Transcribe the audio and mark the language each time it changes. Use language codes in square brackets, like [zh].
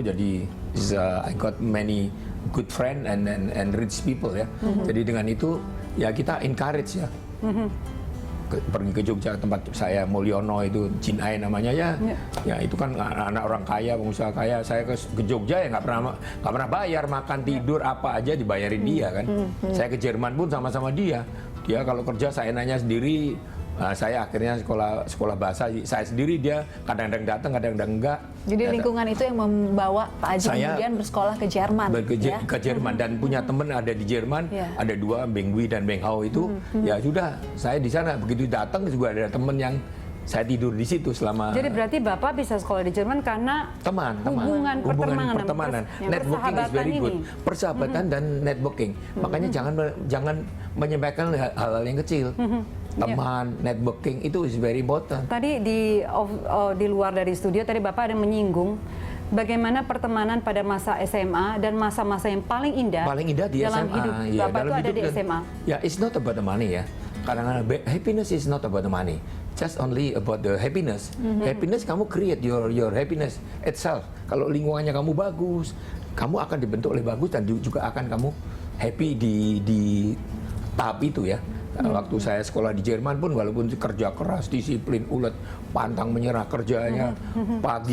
[en] Jadi I got many good friend and rich people ya. [id] Jadi dengan itu ya kita encourage ya. Pergi ke Jogja, tempat saya Mulyono itu, Jinai namanya ya itu kan anak orang kaya, pengusaha kaya. Saya ke Jogja ya nggak pernah bayar, makan tidur apa aja dibayarin dia kan. Saya ke Jerman pun sama-sama dia kalau kerja saya nanya sendiri. Saya akhirnya sekolah bahasa saya sendiri, dia kadang-kadang datang, kadang-kadang enggak. Jadi lingkungan itu yang membawa Pak Haji kemudian bersekolah ke Jerman. Ke Jerman dan punya teman ada di Jerman, ada dua, Beng Wi dan Beng Hao itu. Ya sudah, saya di sana begitu datang juga ada teman yang saya tidur di situ selama. Jadi berarti Bapak bisa sekolah di Jerman karena hubungan pertemanan. [en] Networking is very good. [id] Persahabatan dan networking. Makanya jangan menyampaikan hal-hal yang kecil. [en] Teman, networking itu is very important. [id] Tadi di luar dari studio tadi Bapak ada menyinggung bagaimana pertemanan pada masa SMA dan masa-masa yang paling indah di dalam SMA. hidup Bapak itu ada di SMA. [en] Ya, it's not about the money ya. [id] Karena [en] happiness is not about the money. Just only about the happiness. Happiness [id] kamu [en] create your happiness itself. [id] Kalau lingkungannya kamu bagus, kamu akan dibentuk oleh bagus dan juga akan kamu happy di tahap itu ya. Waktu saya sekolah di Jerman pun walaupun kerja keras, disiplin, ulet, pantang menyerah kerjanya, pagi